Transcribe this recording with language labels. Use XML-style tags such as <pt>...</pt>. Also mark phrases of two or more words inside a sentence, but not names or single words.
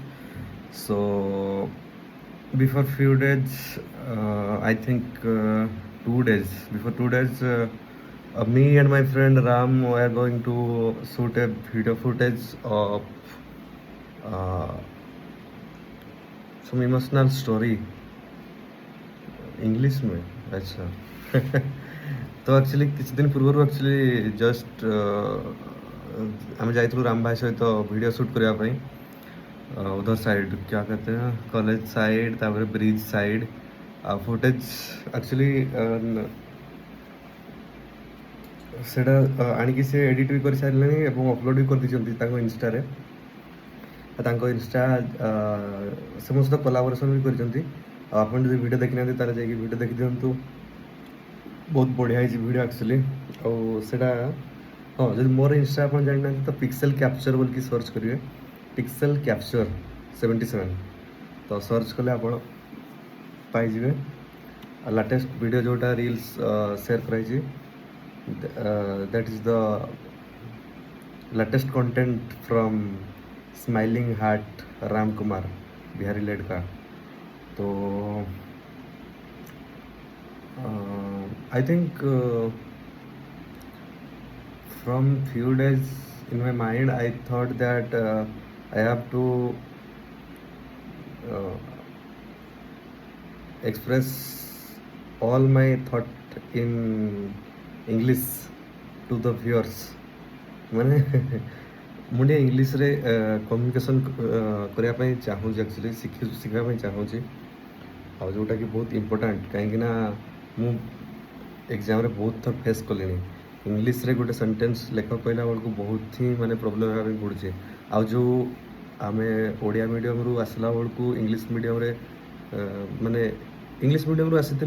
<en>So, before few days, I think 2 days, before 2 days, me and my friend Ram were going to shoot a video footage of uh, some emotional story</en> <hi>इंग्लिश में अच्छा तो एक्चुअली</hi> <or>କିଛି ଦିନ ପୂର୍ବରୁ ଆକ୍ଚୁଆଲି ଜଷ୍ଟ ଆମେ ଯାଇଥିଲୁ ରାମ ଭାଇ ସହିତ ଭିଡ଼ିଓ ସୁଟ୍ କରିବା ପାଇଁ</or> <hi>उधर साइड क्या कहते हैं कॉलेज साइड तापर ब्रिज साइड फुटेज एक्चुअली</hi> <or>ସେଇଟା ଆଣିକି ସେ ଏଡ଼ିଟ୍ ବି କରିସାରିଲେଣି ଏବଂ ଅପଲୋଡ଼ ବି କରିଦେଇଛନ୍ତି ତାଙ୍କ ଇନଷ୍ଟାରେ ତାଙ୍କ ଇନଷ୍ଟା ସେ ମୋ ସହିତ କୋଲାବୋରେସନ୍ ବି କରିଛନ୍ତି ଆଉ ଆପଣ ଯଦି ଭିଡ଼ିଓ ଦେଖିନାହାନ୍ତି ତାହେଲେ ଯାଇକି ଭିଡ଼ିଓ ଦେଖିଦିଅନ୍ତୁ ବହୁତ ବଢ଼ିଆ ହେଇଛି ଭିଡ଼ିଓ ଆକ୍ଚୁଆଲି ଆଉ ସେଇଟା ହଁ ଯଦି ମୋର ଇନଷ୍ଟା ଆପଣ ଜାଣିନାହାନ୍ତି ତ ପିକ୍ସେଲ୍ କ୍ୟାପଚର୍ ବୋଲିକି ସର୍ଚ୍ଚ କରିବେ ପିକ୍ସେଲ୍ କ୍ୟାପଚର୍ 77 ତ ସର୍ଚ୍ଚ କଲେ ଆପଣ ପାଇଯିବେ ଆଉ</or> <en>latest video</en> <or>ଯେଉଁଟା</or> <en>reels share</en> <or>କରାଯାଇଛି</or> <en>that is the latest content from</en> <or>स्माइलिंग हार्ट राम कुमार</or> <hi>बिहारी लड़का तो</hi> <en>I think from few days in my mind I thought that I have to uh, express all my thought in English to the viewers</en> <or>ମାନେ ମୁଁ ଟିକେ ଇଂଲିଶରେ କମ୍ୟୁନିକେସନ୍ କରିବା ପାଇଁ ଚାହୁଁଛି ଆକ୍ଚୁଆଲି ଶିଖିବା ପାଇଁ ଚାହୁଁଛି ଆଉ ଯେଉଁଟାକି ବହୁତ ଇମ୍ପୋର୍ଟାଣ୍ଟ କାହିଁକିନା ମୁଁ ଏକ୍ଜାମ୍ରେ ବହୁତ ଥର ଫେସ୍ କଲିଣି ଇଂଲିଶରେ ଗୋଟେ ସେଣ୍ଟେନ୍ସ ଲେଖ କହିଲା ବେଳକୁ ବହୁତ ହିଁ ମାନେ ପ୍ରୋବ୍ଲେମ୍ ହେବା ପାଇଁ ପଡ଼ୁଛି ଆଉ ଯେଉଁ ଆମେ ଓଡ଼ିଆ ମିଡ଼ିୟମରୁ ଆସିଲା ବେଳକୁ ଇଂଲିଶ ମିଡ଼ିୟମରେ ମାନେ ଇଂଲିଶ ମିଡ଼ିୟମରୁ ଆସିଥିଲେ</or>